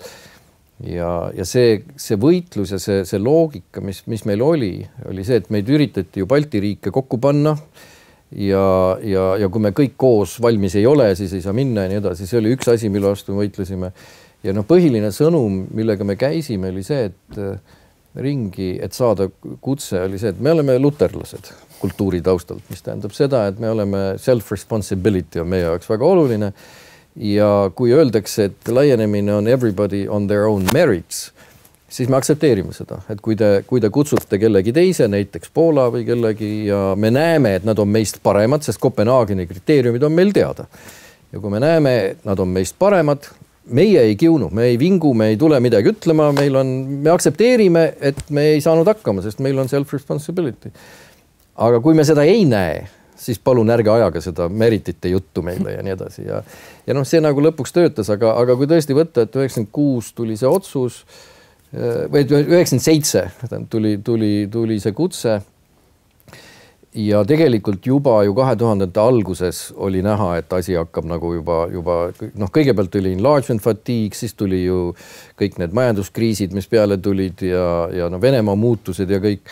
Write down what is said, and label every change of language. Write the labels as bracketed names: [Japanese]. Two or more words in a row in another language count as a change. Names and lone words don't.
[Estonian] Ja see võitlus ja see loogika, mis meil oli see, et meid üritati ju Balti riike kokku panna ja kui me kõik koos valmis ei ole, siis ei saa minna ja nii edasi. See oli üks asi, mille vastu me võitlesime. Ja põhiline sõnum, millega me käisime, oli see, et saada kutse, oli see, et me oleme luterlased kultuuri taustalt, mis tähendab seda, et me oleme self-responsibility on meie jaoks väga oluline ja kui öeldakse, et laienemine on [English] everybody on their own merits, [Estonian] siis me aksepteerime seda, et kui te kutsute kellegi teise, näiteks Poola või kellegi ja me näeme, et nad on meist paremad, sest Kopenhaageni kriteeriumid on meil teada. Ja kui me näeme, et nad on meist paremad, meie ei kiunu, me ei vingu, me ei tule midagi ütlema, me aksepteerime, et me ei saanud hakkama, sest meil on self-responsibility. Aga kui me seda ei näe, siis palun ärge ajaga seda meritite juttu meile ja nii edasi. Ja see nagu lõpuks töötas, aga kui tõesti võtta, et 96 tuli see otsus, või 97 tuli see kutse ja tegelikult juba ju 2000-ndate alguses oli näha, et asi hakkab nagu juba kõigepealt tuli [English] enlargement fatigue, [Estonian] siis tuli ju kõik need majanduskriisid, mis peale tulid ja Venemaa muutused ja kõik.